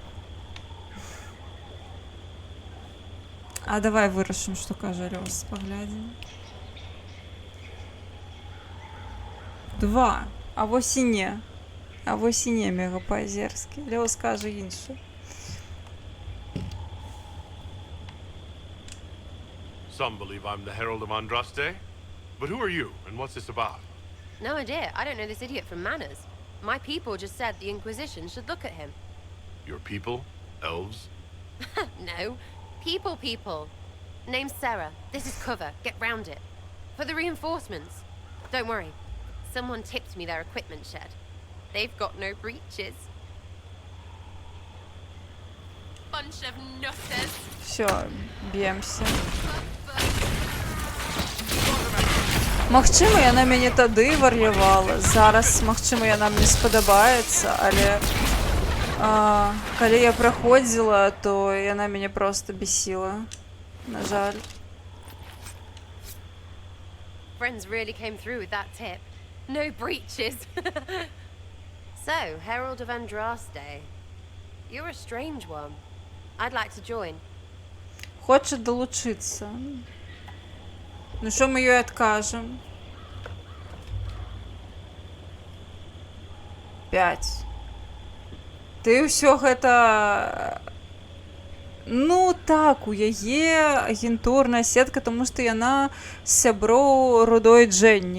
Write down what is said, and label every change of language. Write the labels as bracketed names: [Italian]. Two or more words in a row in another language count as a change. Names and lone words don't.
[Belarusian] А давай вырашым, што кажа лёс, паглядзім. 2. А вось і не. А вось і не мега па-азерскі. Лёс кажа іншы. [English] Some believe I'm the Herald of Andraste. But who are you, and what's this about? No idea. I don't know this idiot from Manners. My people just said the Inquisition should look at him. Your people? Elves? No. People. Name's Sarah. This is cover. Get round it. For the reinforcements. Don't worry. Someone tipped me their equipment shed. They've got no breaches. Bunch of nutters. [Ukrainian] Все, б'ємося. [Belarusian] Магчыма, яна мяне тады вар'явала. Зараз, магчыма, яна мне спадабаецца, але калі я праходзіла, то яна мяне проста бесіла. На жаль. [English] Friends really came through with that tip. No breaches. So, Herald of Andraste. You're a strange one. I'd like to join. [Belarusian] Хоче долучыцца. Ну што мы ёй адкажам? 5. Ты ўсё гэта... Ну так, у яе агентурная сетка, таму што яна з сяброў рудой Дженні.